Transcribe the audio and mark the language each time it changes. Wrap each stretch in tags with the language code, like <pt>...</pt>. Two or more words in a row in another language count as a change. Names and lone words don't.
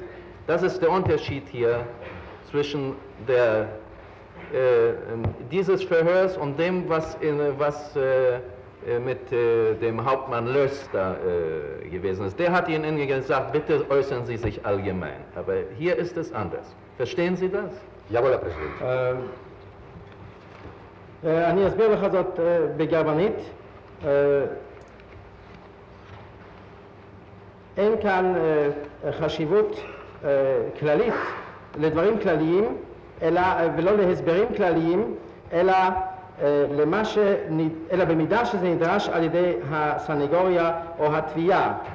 <de>Das ist der Unterschied hier zwischen dieses Verhörs und dem, was mit dem Hauptmann Löß da gewesen ist. Der hat Ihnen gesagt, bitte äußern Sie sich allgemein. Aber hier ist es anders. Verstehen Sie das? Jawohl, Herr Präsident.</de> <he>אני אסביר לך זאת בגרמנית. אין כאן חשיבות כללית לדברים כלליים, ולא להסברים כלליים, אלא במידה שזה נדרש על ידי הסנגוריה או התביעה.</he>